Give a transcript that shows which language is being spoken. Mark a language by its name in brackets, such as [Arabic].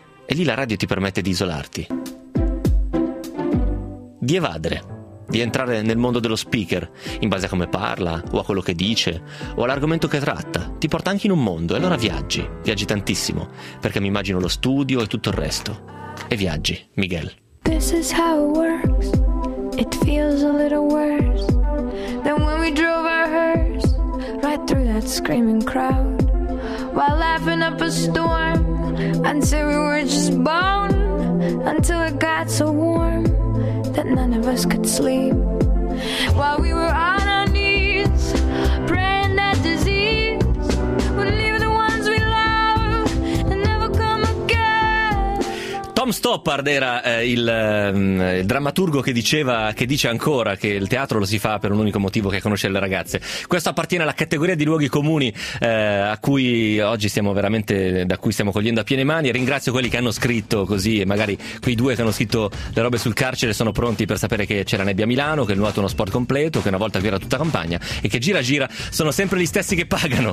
[Italian] E lì la radio ti permette di isolarti. Di evadere, di entrare nel mondo dello speaker, in base a come parla, o a quello che dice, o all'argomento che tratta, ti porta anche in un mondo, e allora viaggi tantissimo, perché mi immagino lo studio e tutto il resto. E viaggi, Miguel. [English] This is how it works, it feels a little worse than when we drove our hearse right through that screaming crowd, while laughing up a storm until we were just bone, until it got so warm that none of us could sleep, while we were on our knees praying that disease would leave the ones we love and never come again. Tom [Italian] Stoppard era il drammaturgo che diceva, che dice ancora, che il teatro lo si fa per un unico motivo, che è conoscere le ragazze. Questo appartiene alla categoria di luoghi comuni a cui oggi stiamo veramente, da cui stiamo cogliendo a piene mani. Ringrazio quelli che hanno scritto così, e magari quei due che hanno scritto le robe sul carcere sono pronti per sapere che c'è la nebbia a Milano, che il nuoto è uno sport completo, che una volta qui era tutta campagna e che gira gira sono sempre gli stessi che pagano.